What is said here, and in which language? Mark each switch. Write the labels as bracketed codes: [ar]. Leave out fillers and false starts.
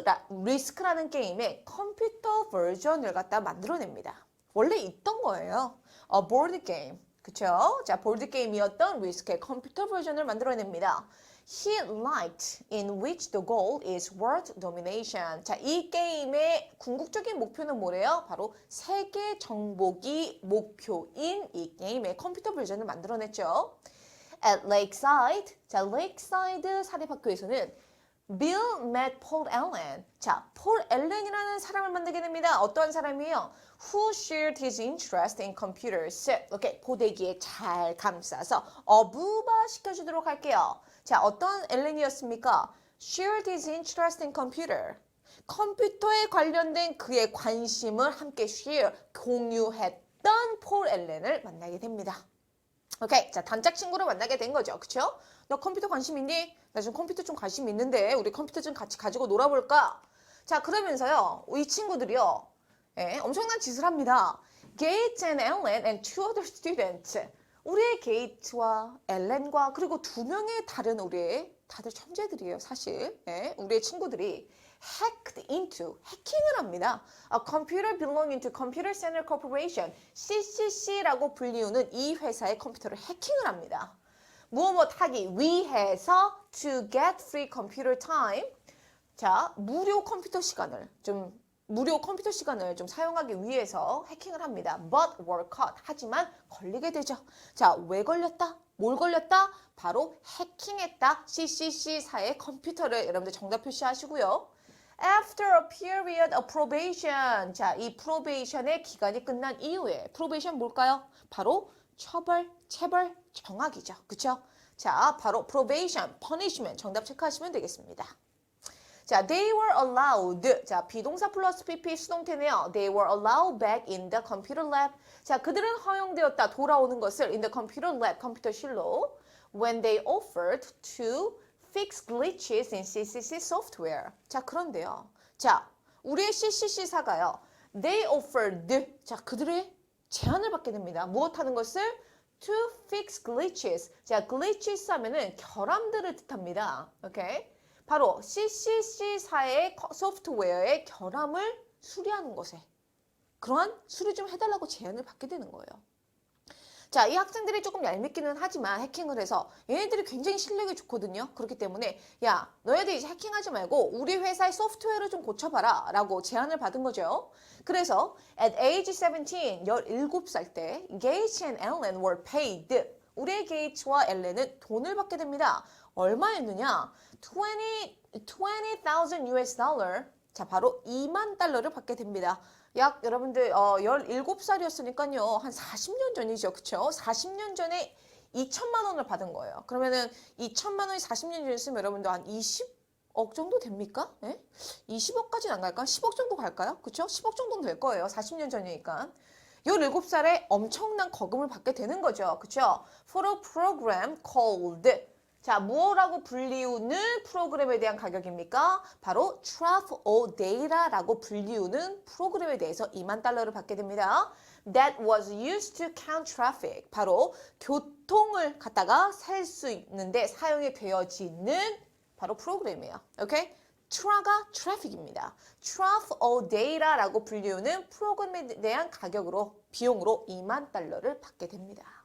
[ko] 리스크라는 게임의 컴퓨터 버전을 갖다 만들어냅니다. 원래 있던 거예요. [en] A board game. [ko] 그쵸? 자, 보드 게임이었던 리스크의 컴퓨터 버전을 만들어냅니다. [en] He liked in which the goal is world domination. [ko] 자, 이 게임의 궁극적인 목표는 뭐래요? 바로 세계 정복이 목표인 이 게임의 컴퓨터 버전을 만들어냈죠. [en] At Lakeside. [ko] 자, Lakeside 사립학교에서는 [en] Bill met Paul Allen. [ko] 자, 폴 앨런이라는 사람을 만나게 됩니다. 어떠한 사람이에요? [en] Who shared his interest in computers. [ko] 이렇게 고데기에 잘 감싸서 어부바 시켜주도록 할게요. 자, 어떤 앨런이었습니까? [en] Shared his interest in computer. [ko] 컴퓨터에 관련된 그의 관심을 함께 share, 공유했던 폴 앨런을 만나게 됩니다. 오케이, 자, 단짝 친구를 만나게 된 거죠. 그쵸? 너 컴퓨터 관심 있니? 나 지금 컴퓨터 좀 관심 있는데 우리 컴퓨터 좀 같이 가지고 놀아볼까? 자, 그러면서요, 이 친구들이요, 엄청난 짓을 합니다. [en] Gates and Ellen and two other students. [ko] 우리의 게이트와 엘렌과 그리고 두 명의 다른 우리의 다들 천재들이에요, 사실. 우리의 친구들이 [en] hacked into, [ko] 해킹을 합니다. [en] A computer belonging to Computer Center Corporation, [ko] CCC라고 불리우는 이 회사의 컴퓨터를 해킹을 합니다. 무엇 하기 위해서 [en] to get free computer time. [ko] 자, 무료 컴퓨터 시간을 좀 사용하기 위해서 해킹을 합니다. [en] But were caught. [ko] 하지만 걸리게 되죠. 자, 왜 걸렸다? 뭘 걸렸다? 바로 해킹했다. CCC사의 컴퓨터를 여러분들 정답 표시하시고요. [en] After a period of probation. [ko] 자, 이 probation의 기간이 끝난 이후에 probation 뭘까요? 바로 체벌, 정학이죠. 그쵸? 자, 바로 probation, punishment 정답 체크하시면 되겠습니다. [en] 자, they were allowed. [ko] 자, 비동사 플러스 PP 수동태네요. [en] They were allowed back in the computer lab. [ko] 자, 그들은 허용되었다. 돌아오는 것을 [en] in the computer lab, [ko] 컴퓨터실로 [en] when they offered to fix glitches in CCC software. [ko] 자, 그런데요. 자, 우리의 CCC사가요. [en] They offered. [ko] 자, 그들의 제안을 받게 됩니다. 무엇하는 것을? [en] To fix glitches. [ko] 자, glitches 하면은 결함들을 뜻합니다. 오케이? 바로 CCC사의 소프트웨어의 결함을 수리하는 것에 그러한 수리 좀 해달라고 제안을 받게 되는 거예요. 자, 이 학생들이 조금 얄밉기는 하지만 해킹을 해서 얘네들이 굉장히 실력이 좋거든요. 그렇기 때문에 야, 너희들 이제 해킹하지 말고 우리 회사의 소프트웨어를 좀 고쳐봐라 라고 제안을 받은 거죠. 그래서 [en] at age 17, [ko] 17살 때 [en] Gates and Ellen were paid. [ko] 우리의 게이츠와 엘렌은 돈을 받게 됩니다. 얼마였느냐? [en] 20,000 US dollar. [ko] 자, 바로 2만 달러를 받게 됩니다. 약 여러분들 17살이었으니까요. 한 40년 전이죠. 그쵸? 40년 전에 2천만 원을 받은 거예요. 그러면은 2천만 원이 40년 전이었으면 여러분들 한 20억 정도 됩니까? 20억까지는 안 갈까? 10억 정도 갈까요? 그쵸? 10억 정도는 될 거예요. 40년 전이니까. 17살에 엄청난 거금을 받게 되는 거죠. 그쵸? [en] For a program called. [ko] 자, 무엇라고 불리우는 프로그램에 대한 가격입니까? 바로 Truth or Data라고 불리우는 프로그램에 대해서 2만 달러를 받게 됩니다. [en] That was used to count traffic. [ko] 바로 교통을 갖다가 셀 수 있는데 사용이 되어지는 바로 프로그램이에요. 오케이? 트라가 트래픽입니다. Truth or Data라고 불리우는 프로그램에 대한 가격으로 비용으로 2만 달러를 받게 됩니다.